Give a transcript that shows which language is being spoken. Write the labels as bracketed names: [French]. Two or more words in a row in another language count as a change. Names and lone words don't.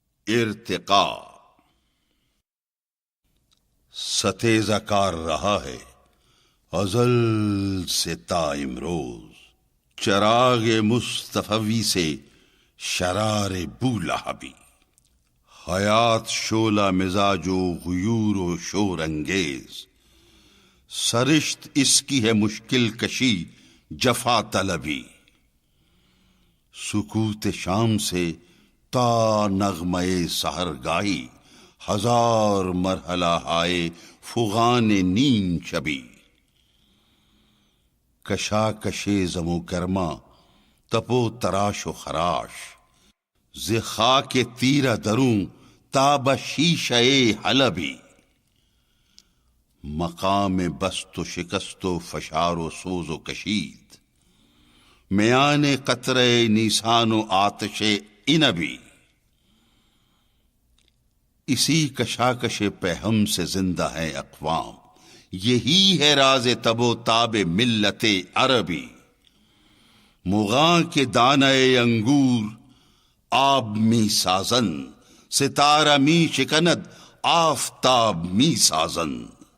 [Urdu] ارتقا ستیزہ کار رہا ہے ازل سے تا امروز، چراغ مصطفی سے شرار بولہبی، حیات شعلہ مزاج و غیور و شور انگیز، سرشت اس کی ہے مشکل کشی جفا طلبی، سکوت شام سے تا نغمہ سحر گاہی، ہزار مرحلہ ہائے فغان نیم شبی، کشاکش زم و گرما تپو تراش و خراش، ز خاک تیرہ دروں تاب شیشہ حلبی، مقام بست و شکست و فشار و سوز و کشید، میان قطرہ نیسان و آتش عنبی، اسی کشاکش پہم سے زندہ ہے اقوام، یہی ہے راز تب و تاب ملت عربی، [Persian] مغاں کے دانہ انگور آب می سازن، ستارہ می شکند آفتاب می سازن،